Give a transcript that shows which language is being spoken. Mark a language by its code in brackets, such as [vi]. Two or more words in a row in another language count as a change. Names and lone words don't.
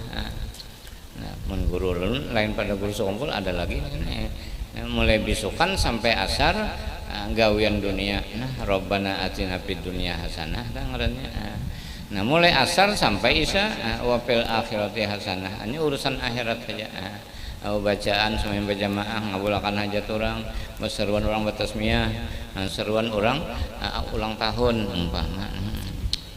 [bjn] Nah, mengguru lain pada guru sekumpul ada lagi mulai bisukan sampai asar gawian dunia. Nah, [ar] ربنا آتنا في الدنيا حسنة [bjn] kan ngarannya. Nah, mulai asar sampai isya [ar] وفي الآخرة حسنة. [bjn] Ini urusan akhirat saja. Bacaan sembahyang berjamaah, ngabulakan hajat orang, seruan orang bertasmiyah, seruan orang ulang tahun umpama.